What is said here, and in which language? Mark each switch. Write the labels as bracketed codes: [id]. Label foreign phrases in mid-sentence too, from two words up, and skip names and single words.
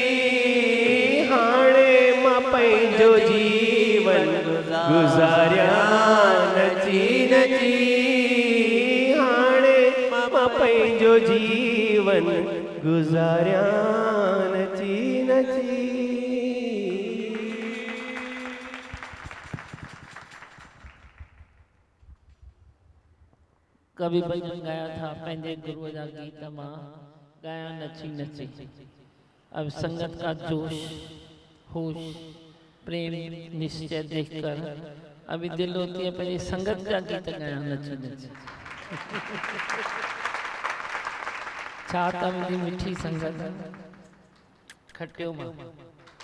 [sd] हाणे मां पंहिंजो जीवन गुज़ारिया नची नची हाणे मां पंहिंजो जीवन गुज़ारिया नची नची। [hi] कभी भजन गाया था [sd] पंहिंजे गुरु जा गीत मां गाया नची नची। [hi] अब संगत का जोश होश प्रेम निश्चय देखकर अभी दिल होती है पहले संगत का गीत गाया [sd] नची नची। छा तव्हांजी मिठी संगत खटियो मां